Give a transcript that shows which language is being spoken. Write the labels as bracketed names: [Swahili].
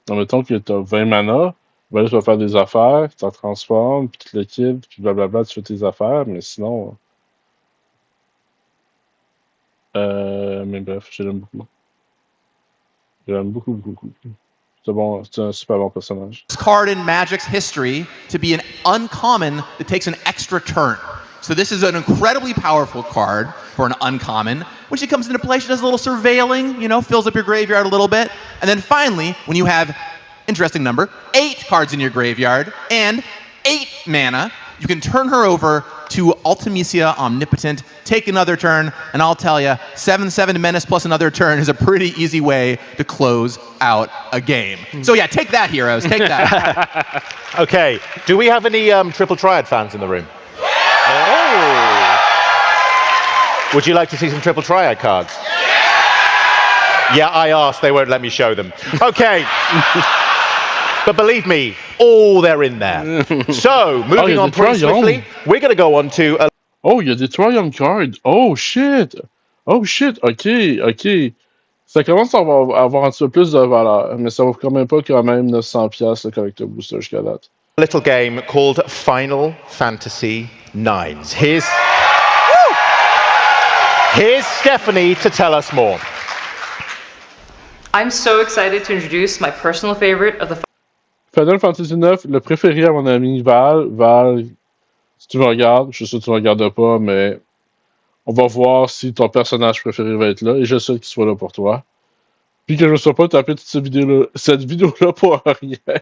[French] Mettons que t'as 20 mana, ben là, tu vas faire des affaires, tu t'en transformes, puis tu te le quittes, puis blablabla, tu fais tes affaires, mais sinon. Mais bref, je l'aime beaucoup. Je l'aime beaucoup, beaucoup, beaucoup. C'est un super bon personnage. [English] This card in Magic's history to be an uncommon that takes an extra turn. So this is an incredibly powerful card for an uncommon. When she comes into play, she does a little surveilling, you know, fills up your graveyard a little bit. And then finally, when you have, interesting number, 8 cards in your graveyard and 8 mana, you can turn her over to Ultimisia Omnipotent, take another turn, and I'll tell you, 7/7 Menace plus another turn is a pretty easy way to close out a game. So yeah, take that, heroes, take that. Okay, do we have any Triple Triad fans in the room? Oh! Would you like to see some Triple Triad cards? Yeah, I asked, they won't let me show them. Okay. But believe me, they're in there. So, moving on pretty swiftly, we're going to go on to... [French] Oh, il y a des Triumph cards. [English] Oh, shit. Oh, shit. [French] OK. Ça commence à avoir un petit peu plus de valeur, mais ça vaut quand même pas quand même 900$ le collector booster jusqu'à date. [English] A little game called Final Fantasy IX. Here's Stephanie to tell us more. I'm so excited to introduce my personal favorite of the [French] Final Fantasy IX, le préféré à mon ami Val. Val, si tu me regardes, je suis sûr que tu ne me regardes pas, mais on va voir si ton personnage préféré va être là, et je souhaite qu'il soit là pour toi. Puis que je ne sois pas tapé toute cette vidéo-là pour rien.